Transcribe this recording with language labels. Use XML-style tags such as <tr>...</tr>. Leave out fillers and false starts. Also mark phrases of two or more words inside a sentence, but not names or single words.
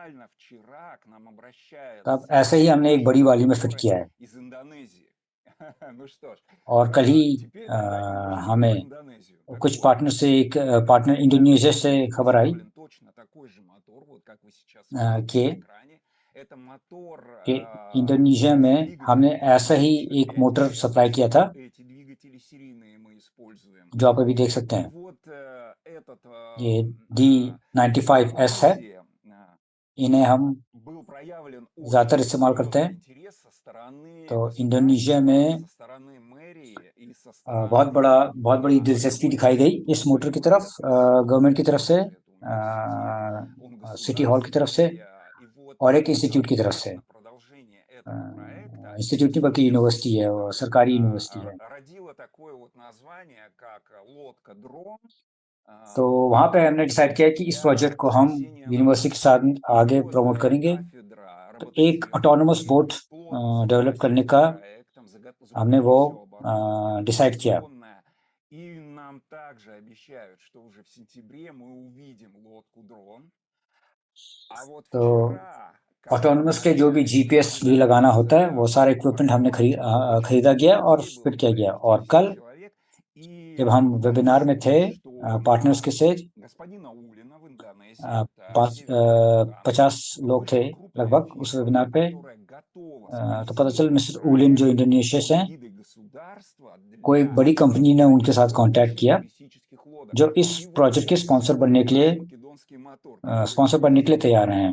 <hi>तो अब ऐसे ही हमने एक बड़ी वाली में फिट किया है और कल ही हमें कुछ पार्टनर से एक पार्टनर इंडोनेशिया से खबर आई कि इंडोनेशिया में हमने ऐसा ही एक मोटर सप्लाई किया था</hi> <ru>используем.</ru> <hi>जो आप अभी देख सकते</hi> <ru>И</ru> <hi>हैं,</hi> <ru>вот этот</ru> <hi>ये D95S है।</hi> <ru>технология</ru> <hi>इन्हें हम</hi> <ru>был проявлен</ru> <hi>ज़्यादातर</hi> <ru>очень</ru> <hi>इस्तेमाल करते</hi> <ru>серьезный</ru> <hi>हैं।</hi> <ru>интерес со стороны</ru> <hi>तो इंडोनेशिया</hi> <ru>государства,</ru> <hi>में</hi> <ru>со стороны мэрии и со</ru> <hi>बहुत</hi> <ru>стороны</ru> <hi>बड़ी दिलचस्पी दिखाई गई इस मोटर की तरफ, गवर्नमेंट की तरफ से,</hi> <ru>это университет, он</ru> <en>City Hall</en> <hi>की तरफ से,</hi> <ru>государственный, и вот</ru> <hi>और एक इंस्टीट्यूट की तरफ से।</hi> <ru>непосредственно продолжение этого проекта</ru> <hi>इंस्टीट्यूट नहीं बल्कि यूनिवर्सिटी है, वो सरकारी यूनिवर्सिटी है।</hi> <ru>родило такое вот название, как лодка-дрон.</ru> <hi>तो वहाँ पे हमने डिसाइड किया कि इस प्रोजेक्ट को हम यूनिवर्सिटी के साथ आगे प्रमोट करेंगे। तो एक</hi> <en>autonomous boat</en> <hi>डेवलप करने का हमने वो डिसाइड किया।</hi> <ru>И нам также обещают, что уже в сентябре мы увидим лодку-дрон. А вот</ru> <hi>तो</hi> <ru>вчера,</ru> <hi>ऑटोनोमस के जो भी जीपीएस भी लगाना होता है, वो सारा इक्विपमेंट हमने खरीदा गया और फिट किया गया। और कल जब हम वेबिनार में थे पार्टनर्स के साथ, 50 लोग थे लगभग उस वेबिनार पे, तो पता चला मिस्टर उलिन जो इंडोनेशिया से हैं, कोई बड़ी कंपनी ने उनके साथ कांटेक्ट किया जो इस प्रोजेक्ट के स्पॉन्सर बनने के लिए तैयार हैं।</hi>